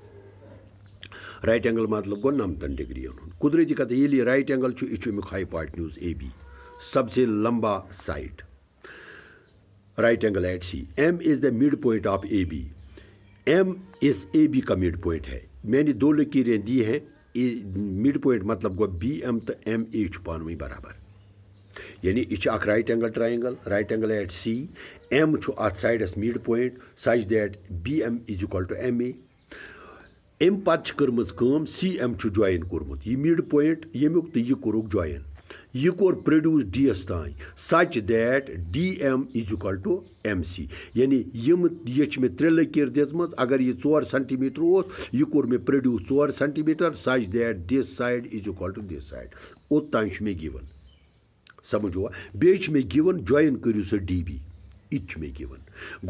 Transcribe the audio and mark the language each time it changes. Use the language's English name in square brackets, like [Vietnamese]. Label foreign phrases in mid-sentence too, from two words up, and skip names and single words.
[English] right angle [Kashmiri] मतलब गो 90 डिग्री कुदरती कत ये [English] right angle यह हाइपोटेन्यूज AB [Hindi] सबसे लंबा [English] side right angle at C M is the mid point of AB [Hindi] M इस AB का मिड पॉइंट है मैंने 2 लकीरें दी हैं [English] mid point [Kashmiri] मतलब गो BM तो MA पानवी बराबर यानी यह [English] right angle triangle right angle at C [Kashmiri] M अत साइडस [English] mid point such that BM is equal to MA [Kashmiri] अम पत कर्म CM ज्वाइन कोर्मुत यह [English] mid point [Kashmiri] यमुक तो यह कोरुक ज्वाइन यह कोर प्रोड्यूस DS तान [English] such that DM is equal to MC [Kashmiri] यानी ये मे 3 लकीर दिजम अगर यह 4 सेंटीमीटर यह कोर मे [English] produce 4 centimetre such that this side is equal to this side [Kashmiri] ओतान मे गिवन समझो बे मे गिवन ज्वाइन करू सो DB इच में गिवन गो